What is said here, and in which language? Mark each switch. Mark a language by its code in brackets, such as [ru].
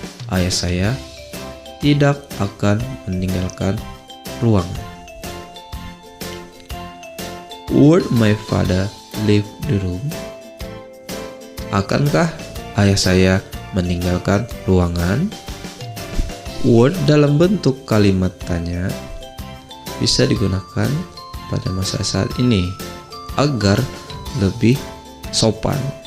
[id] Ayah saya tidak akan meninggalkan ruangan. [en] Would my father leave the room? [id] Akankah ayah saya meninggalkan ruangan? Would dalam bentuk kalimat tanya bisa digunakan pada masa saat ini agar lebih sopan.